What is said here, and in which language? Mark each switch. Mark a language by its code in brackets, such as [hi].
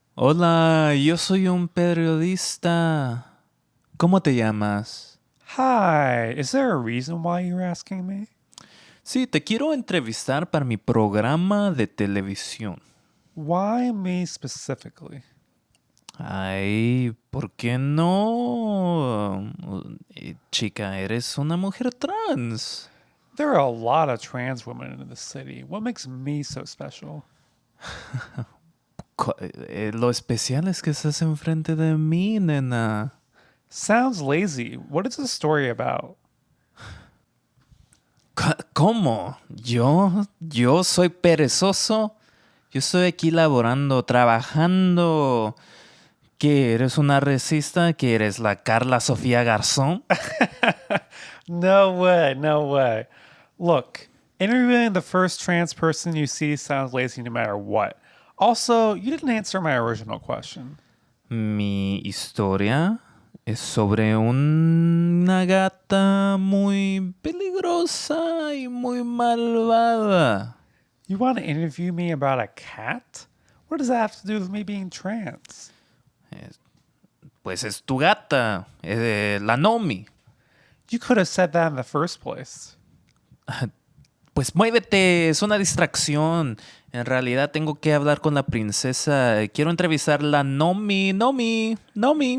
[es] Hola, yo soy un periodista. ¿Cómo te llamas? [en] Hi, is there a reason why you're asking me? [es] Sí, te quiero entrevistar para mi programa de televisión. [en] Why me specifically? [es] Ay, ¿por qué no? Chica, eres una mujer trans. [en] There are a lot of trans women in the city. What makes me so special? [es] Lo especial es que estás enfrente de mí, nena. [en] Sounds lazy. What is the story about? [es] ¿Cómo? ¿Yo soy perezoso? Yo estoy aquí laborando, trabajando. ¿Qué? ¿Eres una racista? ¿Que eres la Carla Sofía Garzón? [en] No way, no way. Look, interviewing the first trans person you see sounds lazy no matter what. Also, you didn't answer my original question. [es] Mi historia es sobre una gata muy peligrosa y muy malvada. [en] You want to interview me about a cat? What does that have to do with me being trans? [es] Pues es tu gata, la Nomi. [en] You could have said that in the first place. [es] Pues muévete, es una distracción. En realidad tengo que hablar con la princesa. Quiero entrevistar a la Nomi.